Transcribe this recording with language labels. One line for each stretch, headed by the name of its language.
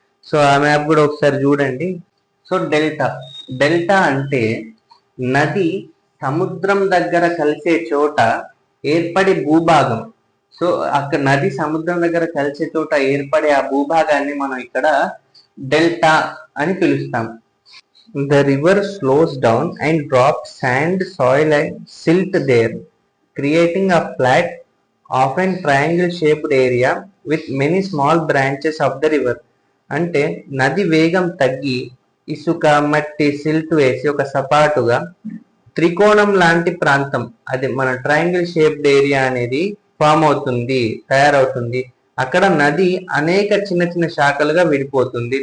Telugu: So ఆ map కూడా ఒకసారి చూడండి. సో డెల్టా అంటే నది సముద్రం దగ్గర కలిసే చోట ఏర్పడే భూభాగం. సో అక్కడ నది సముద్రం దగ్గర కలిసే చోట ఏర్పడే ఆ భూభాగాన్ని మనం ఇక్కడ డెల్టా అని పిలుస్తాం.
English: The river slows down and drops sand, soil and silt there, creating a flat, often triangle-shaped area with many small branches of the river.
Telugu: అంటే నది వేగం తగ్గి ఇసుక, మట్టి, సిల్ట్ వేసి ఒక సపాటుగా త్రికోణం లాంటి ప్రాంతం, అది మన
English: triangle shaped area
Telugu: అనేది ఫామ్ అవుతుంది, తయారవుతుంది. అక్కడ నది అనేక చిన్న చిన్న శాఖలుగా విడిపోతుంది.